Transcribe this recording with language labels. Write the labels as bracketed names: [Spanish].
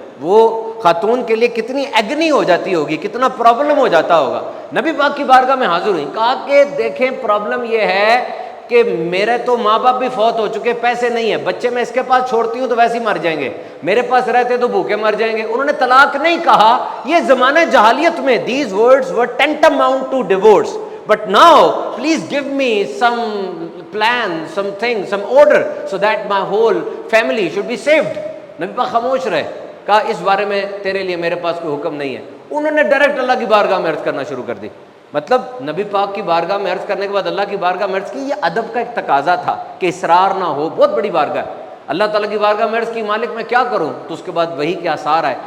[Urdu] وہ خاتون کے لیے کتنی ایگنی ہو جاتی ہوگی, کتنا پرابلم ہو جاتا ہوگا. نبی پاک کی بارگاہ میں حاضر ہوئی, کہا کہ دیکھیں پرابلم یہ ہے کہ میرے تو ماں باپ بھی فوت ہو چکے, پیسے نہیں ہیں, بچے میں اس کے پاس چھوڑتی ہوں تو ویسے ہی مر جائیں گے, میرے پاس رہتے تو بھوکے مر جائیں گے. انہوں نے طلاق نہیں کہا. یہ زمانہ جہالیت میں [English] these words were tantamount to divorce. But now please give me some plan, something, some order so that my whole family should be saved. [Urdu] نبی پاک خاموش رہے, کہا اس بارے میں تیرے لیے میرے پاس کوئی حکم نہیں ہے. انہوں نے ڈائریکٹ اللہ کی بارگاہ میں عرض کرنا شروع کر دی. مطلب نبی پاک کی بارگاہ میں عرض کرنے کے بعد اللہ کی بارگاہ میں عرض کی. یہ ادب کا ایک تقاضا تھا کہ اصرار نہ ہو, بہت بڑی بارگاہ ہے. اللہ تعالیٰ کی بارگاہ میں عرض کی, مالک میں کیا کروں؟ تو اس کے بعد وہی کے آثار آئے.